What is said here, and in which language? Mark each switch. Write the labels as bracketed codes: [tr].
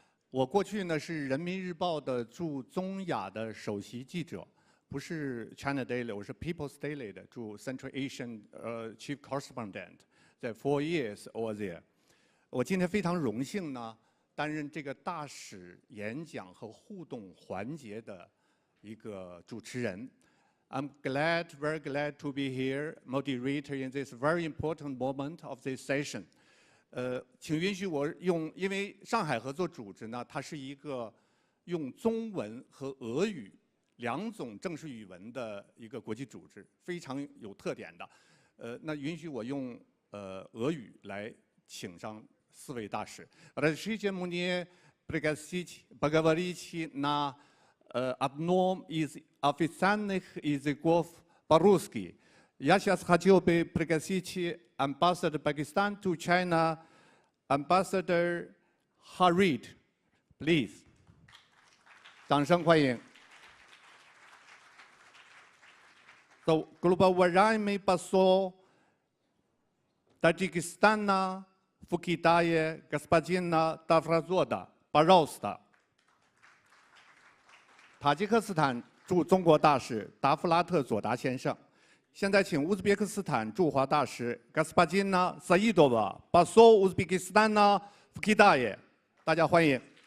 [zh] 我过去呢是人民日报的驻中亚的首席记者，不是 China Daily， 我是 People's Daily 的驻 [en] Central Asian Chief Correspondent， [zh] 在 [en] 4 years over there。 [zh] 我今天非常荣幸呢，担任这个大使演讲和互动环节的一个主持人。 [en] I'm glad, very glad to be here, moderator in this very important moment of this session. [zh] 请允许我因为上海合作组织呢，它是一个用中文和俄语2种正式语文的一个国际组织，非常有特点的。那允许我用俄语来请上4位大使。 [ru] Разрешите мне пригласить поговорить на одном из официальных языков по-русски. Я сейчас хотел бы пригласить [en] ambassador Pakistan to China, Ambassador Harid, please. [zh] 掌声欢迎。 [en] So, Global [ru] Уважаемый посол Таджикистана в Китае, господина Тавразода, пожалуйста. [zh] 塔吉克斯坦驻中国大使达夫拉特佐达先生。现在请乌兹别克斯坦驻华大使 [ru] господина Саидова, посол Узбекистана в Китае， [zh] 大家欢迎。